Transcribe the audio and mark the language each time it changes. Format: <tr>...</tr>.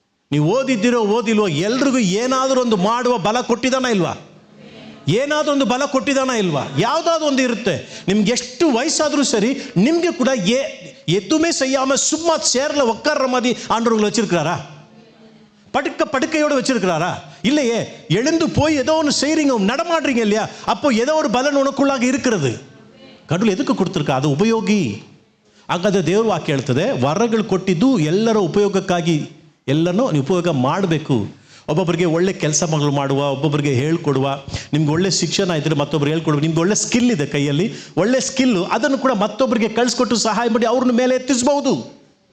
<kn>ನೀವು ಓದಿದ್ದೀರೋ ಓದಿಲ್ವೋ, ಎಲ್ರಿಗೂ ಏನಾದರೂ ಒಂದು ಮಾಡುವ ಬಲ ಕೊಟ್ಟಿದ್ದಾನ ಇಲ್ವಾ? ಏನಾದರೂ ಒಂದು ಬಲ ಕೊಟ್ಟಿದ್ದಾನ ಇಲ್ವಾ? ಯಾವುದಾದ್ರೂ ಒಂದು ಇರುತ್ತೆ. ನಿಮ್ಗೆ ಎಷ್ಟು ವಯಸ್ಸಾದರೂ ಸರಿ, ನಿಮಗೆ ಕೂಡ</kn> <ta>ಎತ್ತುಮೇ ಸಯ್ಯಾಮ ಸುಮ್ಮ ಸೇರಲ ಒಕ್ಕರ ಮದಿ ஆண்டவர்கள் வச்சிருக்கிறாரா? படுக்கையோடு வச்சிருக்கிறாரா? இல்லையே. எழுந்து போய் ஏதோ ஒன்று செய்கிறீங்க, நடமாடுறீங்க இல்லையா? அப்போ ஏதோ ஒரு பலன் உனக்குள்ளாக இருக்கிறது. கடவுள் எதுக்கு கொடுத்துருக்கா?</ta> <kn>ಅದು ಉಪಯೋಗಿ. ಹಾಗಾದರೆ ದೇವ್ರ ವಾಕ್ಯ ಹೇಳ್ತದೆ, ವರಗಳು ಕೊಟ್ಟಿದ್ದು ಎಲ್ಲರ ಉಪಯೋಗಕ್ಕಾಗಿ, ಎಲ್ಲನೂ ನೀವು ಉಪಯೋಗ ಮಾಡಬೇಕು. ಒಬ್ಬೊಬ್ಬರಿಗೆ ಒಳ್ಳೆ ಕೆಲಸಗಳು ಮಾಡುವ, ಒಬ್ಬೊಬ್ಬರಿಗೆ ಹೇಳ್ಕೊಡುವ, ನಿಮ್ಗೆ ಒಳ್ಳೆ ಶಿಕ್ಷಣ ಇದ್ದರೆ ಮತ್ತೊಬ್ಬರಿಗೆ ಹೇಳ್ಕೊಡುವ, ನಿಮ್ಗೆ ಒಳ್ಳೆ ಸ್ಕಿಲ್ ಇದೆ ಕೈಯಲ್ಲಿ, ಒಳ್ಳೆ ಸ್ಕಿಲ್ಲು, ಅದನ್ನು ಕೂಡ ಮತ್ತೊಬ್ಬರಿಗೆ ಕಳಿಸ್ಕೊಟ್ಟು ಸಹಾಯ ಮಾಡಿ ಅವ್ರನ್ನ ಮೇಲೆ ಎತ್ತಿಸಬಹುದು.</kn>